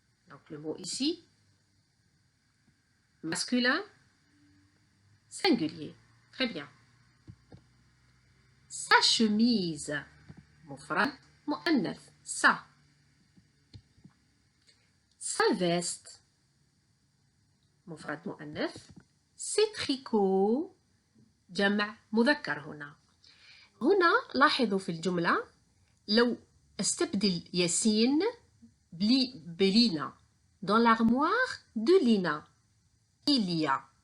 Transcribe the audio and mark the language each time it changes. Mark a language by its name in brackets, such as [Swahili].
[French] Donc, le mot ici, masculin, singulier. Très bien. Sa chemise, [Arabic] مفرد مؤنث, [French] sa. Sa veste, [Arabic] مفرد مؤنث. [French] Ses tricots, [Arabic] جمع مذكر هنا. هنا لاحظوا في الجملة لو استبدل ياسين بلينا. [French] Dans l'armoire de Lina, il y a.